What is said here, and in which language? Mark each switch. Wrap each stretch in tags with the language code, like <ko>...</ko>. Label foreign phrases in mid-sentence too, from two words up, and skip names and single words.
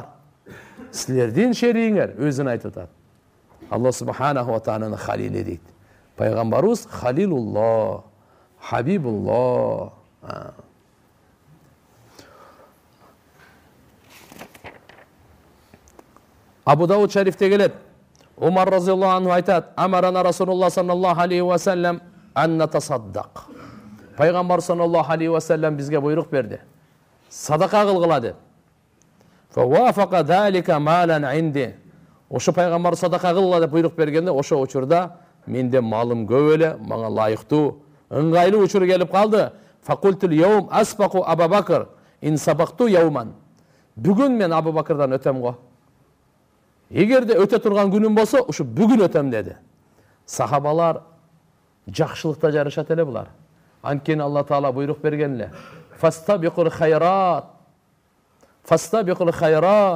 <ky>Силердин шериңер өзүн айтып атат.</ky> <ar>الله سبحانه وتعالى</ar> <ky>халили дейт. Пайгамбарыбыз</ky> <ar>خليل الله حبيب الله.</ar> <ky>Абу Дауд шарифте келет. Умар</ky> <ar>رضي الله عنه</ar> <ky>айтат,</ky> <ar>أمرنا رسول الله صلى الله عليه وسلم أن نتصدق.</ar> <ky>Пайгамбар</ky> <ar>صلى الله عليه وسلم</ar> <ky>бизге буйрук берди. Садака кылгыла деп.</ky> <ar>فوافق ذلك مالا عندي.</ar> <ky>Ошо пайгамбар садака кылгыла деп буйрук бергенде, ошо учурда менде малым көп эле, мага лайыктуу, ыңгайлуу учур келип калды.</ky> <ar>فقلت اليوم أسبق أبا بكر إن سبقته يوما.</ar> <ky>Бүгүн мен Абу Бакырдан өтөм го. Эгерде өтө турган күнүм болсо, ушу бүгүн өтөм деди. Сахабалар жакшылыкта жарышат эле булар. Анткени Алла Таала буйрук берген эле.</ky> <ar>فاستبقوا الخيرات فاستبقوا الخيرات.</ar>